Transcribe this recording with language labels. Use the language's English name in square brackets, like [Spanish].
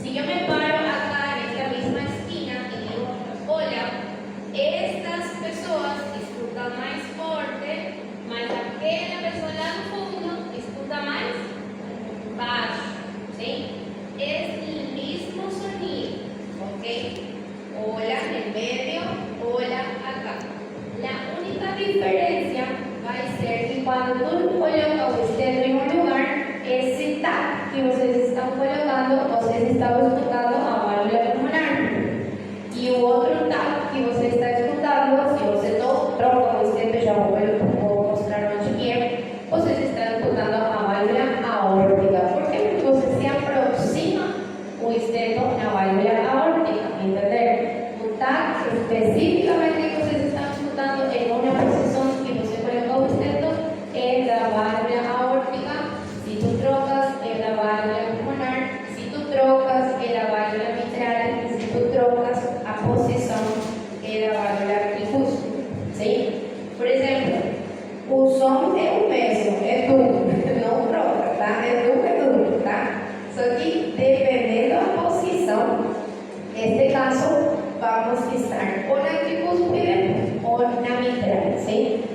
[Spanish] Si yo me paro acá en esta misma esquina y digo hola, [Portuguese] estas pessoas escutam mais forte, mas aquela pessoa lá no fundo escuta mais baixo, ¿sí? [Spanish] Es el mismo sonido, ¿ok? Hola en el medio, hola acá. La única diferencia va a ser que cuando tú colocas usted en un lugar, ese tag que [Portuguese] vocês estão colocando, vocês estão escutando a válvula pulmonar. E o outro tag que você está escutando, se você não troca o esteto, já vou mostrar onde que é, vocês estão escutando a válvula aórtica. Por quê? Porque você se aproxima o esteto na válvula aórtica, entenderam? O tag especificamente que vocês estão escutando em uma posição que você colocou o esteto é da válvula aórtica. [Spanish] Si tú trocas en la válvula pulmonar, si tú trocas en la válvula mitral, si tú trocas a posición en la válvula difusora, ¿sí? Por ejemplo, [Portuguese] o som é o mesmo, é tudo, não troca, tá? É tudo, tá? Só que dependendo da posição, neste caso, vamos estar ou na tricúspide ou na mitral, ¿sí?